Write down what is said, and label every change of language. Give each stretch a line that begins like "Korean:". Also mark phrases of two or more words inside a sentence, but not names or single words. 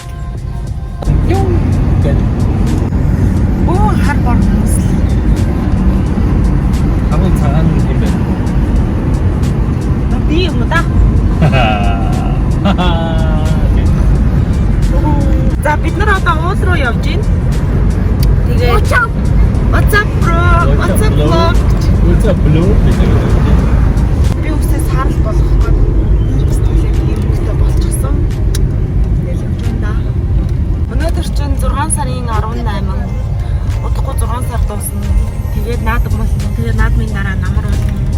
Mongolian: Юу? Оо хар борноос. Хамгийн цагаан юм байна. Би юм да. За бид нар одоо уул руу явж байна.
English: Тэгээ What's up bro? What's up vlog? What's up blue?
Mongolian: Би үсээ сарал болох гэж сэтгэлээ ийм хөлтэй болчихсон. Тэгэл явж байна да. Өнөөдөр чинь 6 сарын 18. Удахгүй 6 сар дуусна. Тэгээд наадаг болно. Тэгээд наадмын дараа намар болно.